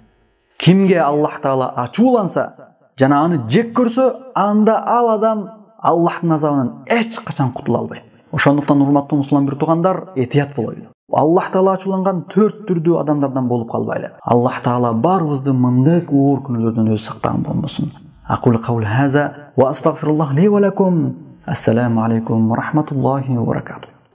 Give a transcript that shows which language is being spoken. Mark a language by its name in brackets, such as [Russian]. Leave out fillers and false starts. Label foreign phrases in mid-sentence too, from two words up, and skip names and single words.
[Kyrgyz] Кимге Аллах Таала ачууланса жана аны жек көрсө, анда ал адам Аллахтын азабынан эч качан кутула албайт. Ошондуктан урматтуу мусулман бир туугандар, этият болойлу. Аллах Таала ачууланган 4 түрдүү адамдардан болуп калбайлы. Аллах Таала барыбызды мындай оор күнөөлөрдөн өзү сактаган болмосун. [Arabic] أقول قولي هذا وأستغفر الله لي ولكم. السلام عليكم ورحمة الله وبركاته.